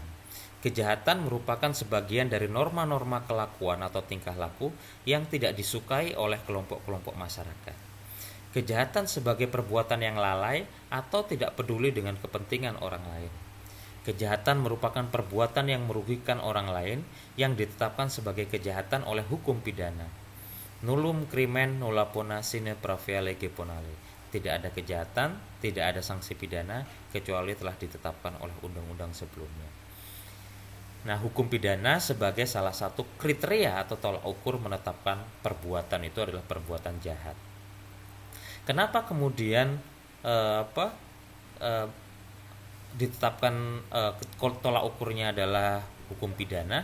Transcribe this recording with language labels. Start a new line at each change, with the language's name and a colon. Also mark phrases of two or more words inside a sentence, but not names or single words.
Indonesian: Kejahatan merupakan sebagian dari norma-norma kelakuan atau tingkah laku yang tidak disukai oleh kelompok-kelompok masyarakat. Kejahatan sebagai perbuatan yang lalai atau tidak peduli dengan kepentingan orang lain. Kejahatan merupakan perbuatan yang merugikan orang lain yang ditetapkan sebagai kejahatan oleh hukum pidana.
Latin: Nullum crimen nulla pona sine pravia lege ponale.
Indonesian: Tidak ada kejahatan, tidak ada sanksi pidana kecuali telah ditetapkan oleh undang-undang sebelumnya. Nah, hukum pidana sebagai salah satu kriteria atau tolak ukur menetapkan perbuatan itu adalah perbuatan jahat. Kenapa kemudian ditetapkan tolak ukurnya adalah hukum pidana?